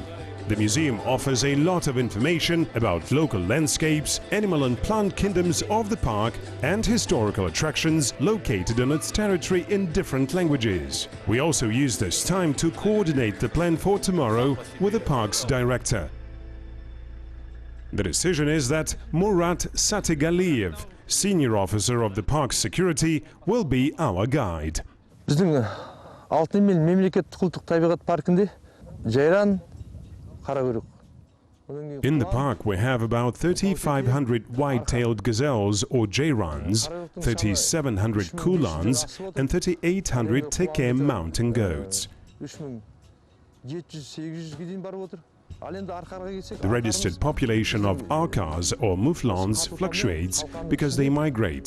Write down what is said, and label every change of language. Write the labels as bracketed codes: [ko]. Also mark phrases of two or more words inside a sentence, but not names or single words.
[en] The museum offers a lot of information about local landscapes, animal and plant kingdoms of the park, and historical attractions located on its territory in different languages. We also use this time to coordinate the plan for tomorrow with the park's director. The decision is that Murat Satigaliyev, senior officer of the park's security, will be our guide. [kk] Біздің Алтынмел мемлекеттік құлттық табиғат паркінде жайран, қаракөрік. [en] In the park we have about 3,500 white-tailed gazelles or jayrans, 3,700 kulans and 3,800 teke mountain goats. The registered population of arcars or mouflons fluctuates because they migrate.